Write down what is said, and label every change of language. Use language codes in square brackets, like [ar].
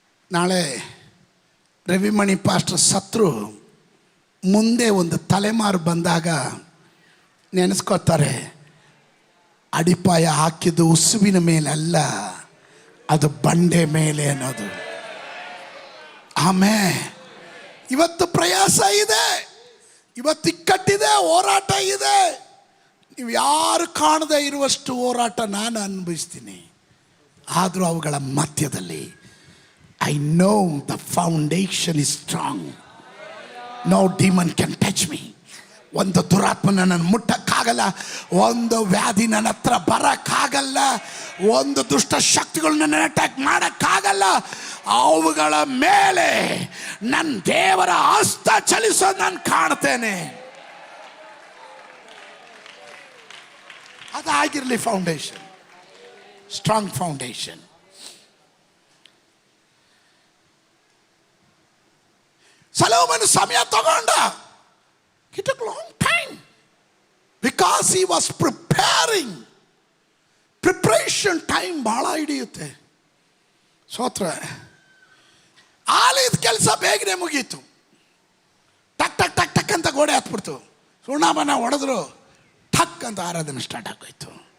[kn] ನಾಳೆ ರವಿಮಣಿ ಪಾಸ್ಟರ್ ಸತ್ರು ಮುಂದೆ ಒಂದು ತಲೆಮಾರು ಬಂದಾಗ ನೆನೆಸ್ಕೋತಾರೆ, ಅಡಿಪಾಯ ಹಾಕಿದ್ದು ಉಸುವಿನ ಮೇಲಲ್ಲ, ಅದು ಬಂಡೆ ಮೇಲೆ ಅನ್ನೋದು. ಆಮೇಲೆ ಇವತ್ತು ಪ್ರಯಾಸ ಇದೆ, ಇವತ್ತು ಇಕ್ಕಟ್ಟಿದೆ, ಹೋರಾಟ ಇದೆ. ನೀವು ಯಾರು ಕಾಣದೇ ಇರುವಷ್ಟು ಹೋರಾಟ ನಾನು ಅನುಭವಿಸ್ತೀನಿ. ಆದರೂ ಅವುಗಳ ಮಧ್ಯದಲ್ಲಿ [en] I know the foundation is strong. No demon can touch me. [kn] ಒಂದು ದುರಾತ್ಮ ನನ್ನನ್ನು ಮುಟ್ಟಕ್ಕಾಗಲ್ಲ, ಒಂದು ವ್ಯಾಧಿ ನನ್ನ ಹತ್ರ ಬರೋಕ್ಕಾಗಲ್ಲ, ಒಂದು ದುಷ್ಟ ಶಕ್ತಿಗಳು ನನ್ನ ಅಟ್ಯಾಕ್ ಮಾಡೋಕ್ಕಾಗಲ್ಲ. ಅವುಗಳ ಮೇಲೆ ನನ್ನ ದೇವರ ಹಸ್ತ ಚಲಿಸೋದು ನಾನು ಕಾಣ್ತೇನೆ. ಅದಾಗಿರಲಿ [en] Foundation, strong foundation. [kn] ಸೊಲೊಮನ್ ಸಮಯ ತಗೊಂಡ. [en] It took long time because he was preparing. Preparation time [kn] ಬಹಳ ಹಿಡಿಯುತ್ತೆ. ಸ್ತೋತ್ರ. ಆಲಯದ ಕೆಲಸ ಬೇಗನೆ ಮುಗೀತು. ಟಕ್ ಟಕ್ ಟಕ್ ಟಕ್ ಅಂತ ಗೋಡೆ ಹತ್ಬಿಡ್ತು. ಸುಣ್ಣಾಮನ ಹೊಡೆದ್ರು, ಟಕ್ ಅಂತ ಆರಾಧನೆ ಸ್ಟಾರ್ಟ್ ಆಗೋಯ್ತು.